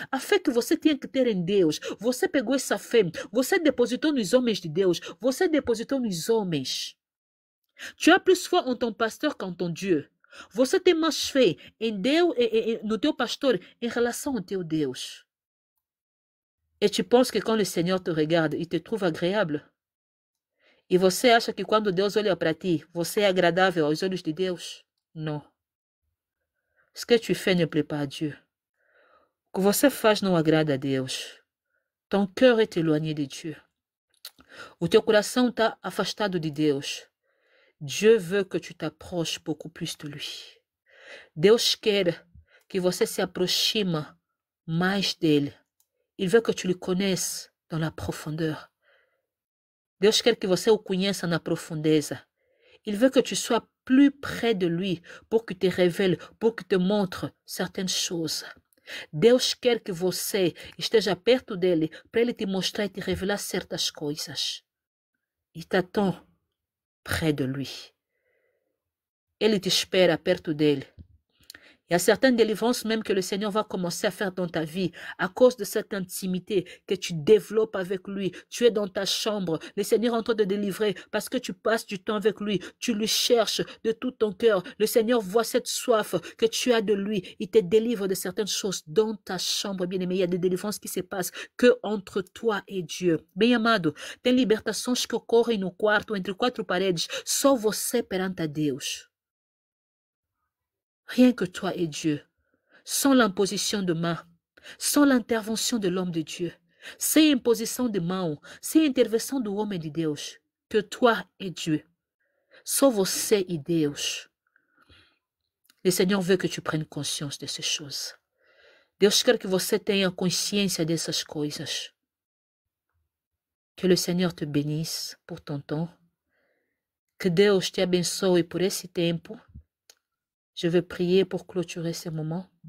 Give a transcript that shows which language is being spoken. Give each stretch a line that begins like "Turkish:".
Portuguese: Afin que você tenha que ter em Deus. Você pegou essa fé. Você depositou nos homens de Deus. Você depositou nos homens.
French: Tu as plus foi en ton pasteur qu'en ton Dieu.
Portuguese: Você tem mais fé em Deus e no teu pastor em relação ao teu Deus.
French: Et tu penses que quand le Seigneur te regarde, il te trouve agréable?
Portuguese: E você acha que quando Deus olha para ti, você é agradável aos olhos de Deus? Não.
French: Ce que tu fais ne plaît pas à Dieu.
Portuguese: O que você faz não agrada a Deus.
French: Ton cœur est éloigné de Dieu.
Portuguese: O teu coração está afastado de Deus.
French: Dieu veut que tu t'approches beaucoup plus de lui.
Portuguese: Deus quer que você se aproxime mais dele.
French: Il veut que tu le connaisses dans la profondeur.
Portuguese: Deus quer que você o conheça na profundeza.
French: Il veut que tu sois plus près de lui pour qu'il te révèle, pour qu'il te montre certaines choses.
Portuguese: Deus quer que você esteja perto dele para ele te mostrar e te revelar certas coisas.
French: Il t'attend près de lui.
Portuguese: Ele te espera perto dele.
French: Il y a certaines délivrances même que le Seigneur va commencer à faire dans ta vie à cause de cette intimité que tu développes avec lui. Tu es dans ta chambre, le Seigneur est en train de délivrer parce que tu passes du temps avec lui. Tu le cherches de tout ton cœur. Le Seigneur voit cette soif que tu as de lui. Il te délivre de certaines choses dans ta chambre, bien-aimé. Il y a des délivrances qui se passent que entre toi et Dieu.
Portuguese: Bem amado, tem libertações que ocorrem no quarto, entre quatro paredes, só você perante a Deus.
French: Rien que toi et Dieu, sans l'imposition de main, sans l'intervention de l'homme de Dieu,
Portuguese: sem imposição de mão, sem intervenção do homem de Deus,
French: que toi et Dieu,
Portuguese: só você e Deus.
French: Le Seigneur veut que tu prennes conscience de ces choses.
Portuguese: Deus quer que você tenha consciência dessas coisas.
French: Que le Seigneur te bénisse pour ton temps.
Portuguese: Que Deus te abençoe por esse tempo.
French: Je vais prier pour clôturer ce moment.